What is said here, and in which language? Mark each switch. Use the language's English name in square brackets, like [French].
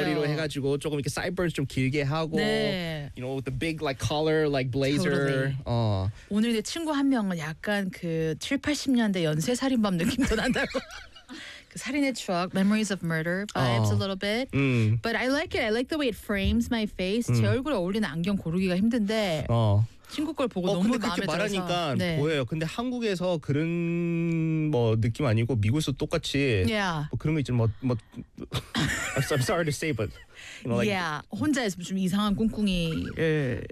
[Korean] 머리로 해가지고 조금 이렇게 사이드번스 좀 길게 하고, 네. [English] you know, with the big like collar, like blazer. Totally. [Korean] 오늘 내 친구 한 명은 약간 그 70~80년대 연쇄 살인범 느낌도 난다고. [English] 살인의 추억, Memories of Murder vibes a little bit. But I like it. I like the way it frames my face. [Korean] 제 얼굴에 어울리는 안경 고르기가 힘든데 친구 걸 보고 너무 마음에 들어서. 근데 그렇게 말하니까 네. 보여요. 근데 한국에서 그런 뭐 느낌 아니고 미국에서 똑같이 [English] yeah. [Korean] 뭐 그런 거 있죠. [English] 뭐, I'm sorry to say, but you know, like, yeah. [Korean] 혼자서 좀 이상한 꿍꿍이를